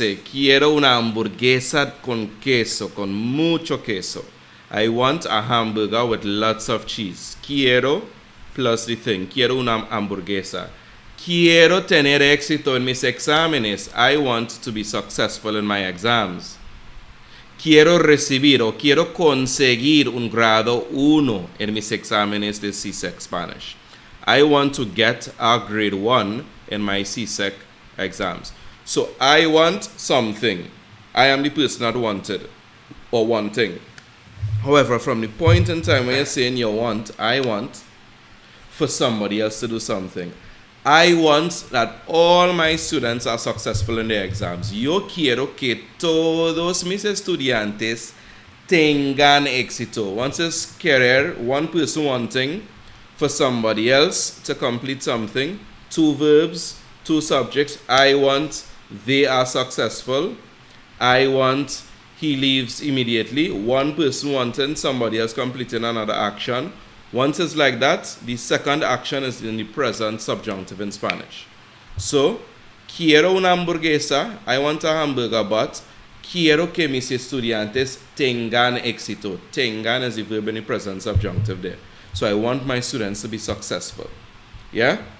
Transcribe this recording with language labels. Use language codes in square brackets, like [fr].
[es] Quiero una hamburguesa con queso, con mucho queso. [en] I want a hamburger with lots of cheese. Quiero plus the thing. [es] Quiero una hamburguesa. Quiero tener éxito en mis exámenes. [en] I want to be successful in my exams. [es] Quiero recibir o quiero conseguir un grado 1 en mis exámenes de CSEC Spanish. [en] I want to get a grade 1 in my CSEC exams. So I want something. I am the person that wanted or wanting. However, from the point in time when you're saying you want, I want for somebody else to do something. I want that all my students are successful in their exams. [es] Yo quiero que todos mis estudiantes tengan éxito. [en] Once it's querer, one person wanting for somebody else to complete something. 2 verbs, 2 subjects. I want, they are successful. I want, he leaves immediately. One person wanting, somebody else completing another action. Once it's like that, the second action is in the present subjunctive in Spanish. [es] So, quiero una hamburguesa. [en] I want a hamburger, but [es] quiero que mis estudiantes tengan éxito. [en] Tengan is the verb in the present subjunctive there. So I want my students to be successful. Yeah?